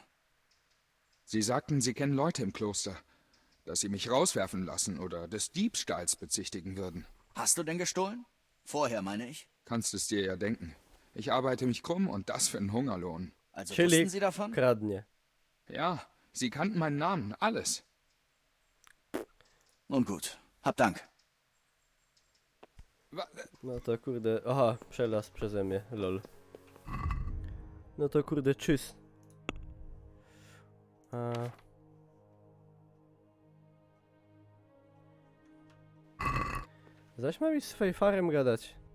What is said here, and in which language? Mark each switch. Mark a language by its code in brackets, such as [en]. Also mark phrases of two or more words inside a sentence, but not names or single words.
[de] Sie sagten, sie kennen Leute im Kloster, dass sie mich rauswerfen lassen oder des Diebstahls bezichtigen würden. Hast du denn gestohlen? Vorher, meine ich. Kannst es dir ja denken. Ich arbeite mich krumm und das für einen Hungerlohn. Also [pl] Czyli [de] wussten sie davon? [pl] kradnie. [de] Ja, sie kannten meinen Namen, alles. Nun gut, hab Dank. [pl] No to kurde, aha, przelaz przeze mnie, lol. No to kurde, czyst. Zaś mam iść z fejfarem gadać.